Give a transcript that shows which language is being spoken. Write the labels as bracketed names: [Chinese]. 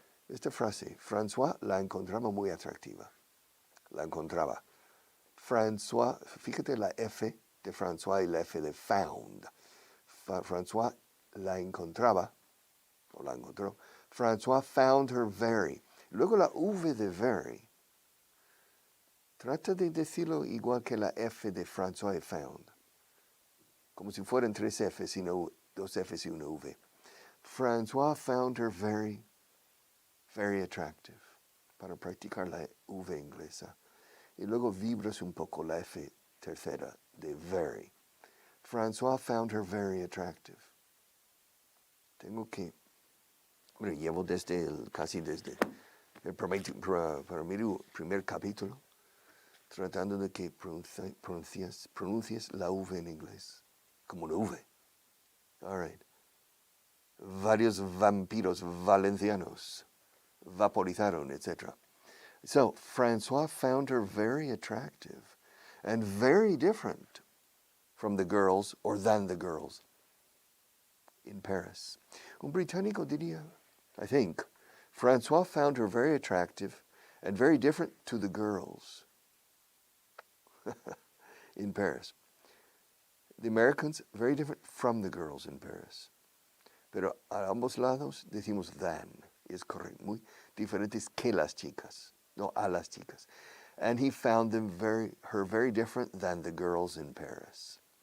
[Spanish] Esta frase, François la encontraba muy atractiva. La encontraba. François, fíjate la F de François y la F de found. François la encontraba, o la encontró. [English] François found her very. [Spanish] Luego la V de very. Trata de decirlo igual que la F de François y found. Como si fueran 3 Fs y no 2 Fs y una V. [English] François found her very, very attractive. [Spanish] Para practicar la V inglesa. Y luego vibras un poco la F tercera de very. [English] François found her very attractive. [Spanish] Tengo que... Bueno, llevo casi desde el primer capítulo tratando de que pronuncies la V en inglés. Como una V. [English] All right. [Spanish] Varios vampiros valencianos vaporizaron, etc. [English] So, François found her very attractive and very different from the girls or than the girls in Paris. [Spanish] Un británico diría, [English] I think, François found her very attractive and very different to the girls in Paris. The Americans, very different from the girls in Paris. [Spanish] Pero a ambos lados decimos than. Es correcto. Muy diferentes que las chicas. No, a las chicas. [English] And he found her very different than the girls in Paris.